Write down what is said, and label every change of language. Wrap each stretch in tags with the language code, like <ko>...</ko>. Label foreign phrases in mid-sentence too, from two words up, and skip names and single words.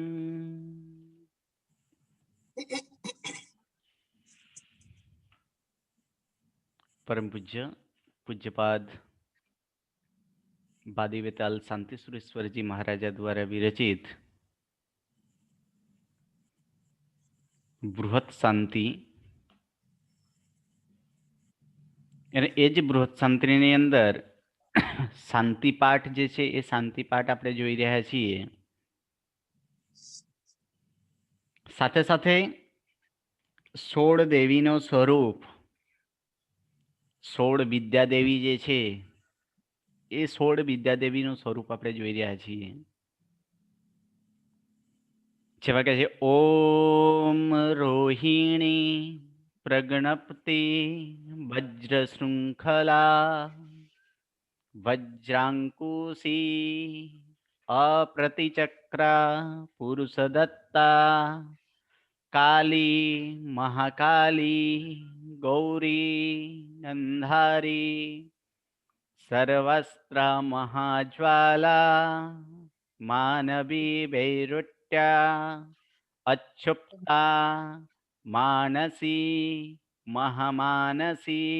<gu>પરમ પૂજ્ય પૂજ્યપાદ બાદીવેતાલ શાંતિ સુરેશ્વર જી મહારાજા દ્વારા વિરચિત બૃહત શાંતિ અને એ જ બૃહત શાંતિની અંદર શાંતિ પાઠ જે છે એ શાંતિ પાઠ આપણે જોઈ રહ્યા છીએ। સાથે સાથે 16 દેવીનો સ્વરૂપ 16 વિદ્યાદેવી જે છે એ 16 વિદ્યાદેવીનું સ્વરૂપ આપણે જોઈ રહ્યા છીએ। જેવા કે છે ઓમ રોહિણી प्रगणपति वज्रशृंखला वज्रांकुशी अप्रतिचक्रा पुरुषदत्ता काली महाकाली गौरी अंधारी सर्वस्त्र महाज्वाला मानवी वैरुट्या अच्छुप्ता मानसी महामानसी</gu>